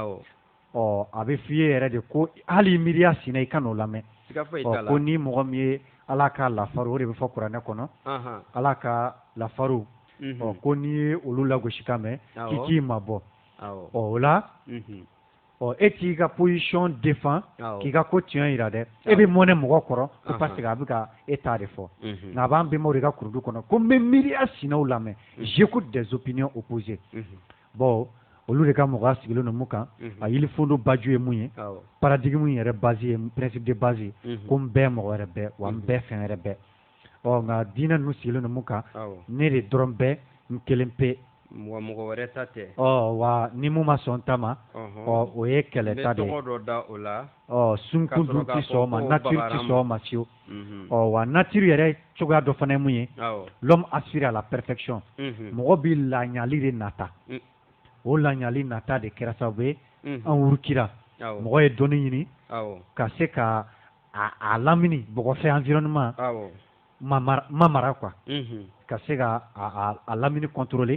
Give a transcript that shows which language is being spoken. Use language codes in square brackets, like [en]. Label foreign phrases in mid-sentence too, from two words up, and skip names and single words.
[bm] a bɛ f'i ye yɛrɛ de ko hali miiriya sinna i ka n'o lamɛn ko ni mɔgɔ min ye ala ka lafaru o de bɛ fɔ kuranɛ kɔnɔ ala ka lafaru ko n'i ye olu lagosi kan mɛn k'i k'i mabɔ o la e t'i ka position défend k'i ka ko tiɲɛ yira dɛ e bɛ mɔnɛ mɔgɔ kɔrɔ ko parce que a bɛ ka e ta de fɔ nka a b'an bɛnbaw de ka kurudu kɔnɔ ko n bɛ miiriya sinnaw lamɛn [fr] j'écoute des opinions opposées bon [bm] olu de ka mɔgɔya sigilen don mun kan a yilifondo baju ye mun ye paradigme yɛrɛ base ye [fr] principe de base [bm] ko n bɛɛ mɔgɔ wɛrɛ bɛɛ wa n bɛɛ fɛn wɛrɛ bɛɛ nka diinɛ ninnu sigilen don mun kan ne de dɔrɔn bɛ n kelen pe mɔgɔ wɛrɛ ta tɛ wa ni mun ma sɔn ta ma o ye kɛlɛ ta de ye sunkun dun ti sɔn o ma nature ti sɔn o ma fiyewu wa nature yɛrɛ cogoya dɔ fana ye mun ye [fr] l'homme aspire à la perfection [bm] mɔgɔ bɛ laɲali de nata o laɲali nata de kɛra sababu ye an wurukira mɔgɔ ye dɔnni ɲini ka se ka a lamini bɔgɔfɛ environnement ma mara quoi ka se ka a lamini contrôler